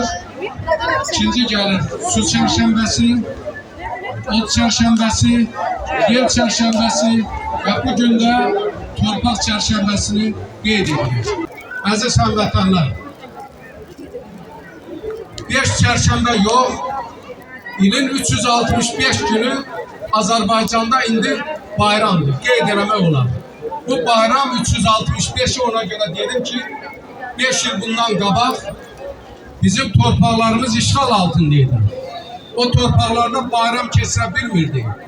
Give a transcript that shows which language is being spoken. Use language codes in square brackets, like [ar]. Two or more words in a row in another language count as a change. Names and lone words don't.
[tr] İkinci gelir su çarşambası, ot çarşambası, yel çarşambası ve bugün de torpak çarşambasını qeyd edilir. [az] Aziz hamvatanlar, 5 çarşamba yok, ilin 365 günü Azerbaycan'da indi bayramdır, qeyd eləmək olar. Bu bayram 365'i ona göre dedim ki 5 yıl bundan qabaq bizim torpaqlarımız işgal altındaydı. O torpaqlarda bayram keçirə bilmirdi.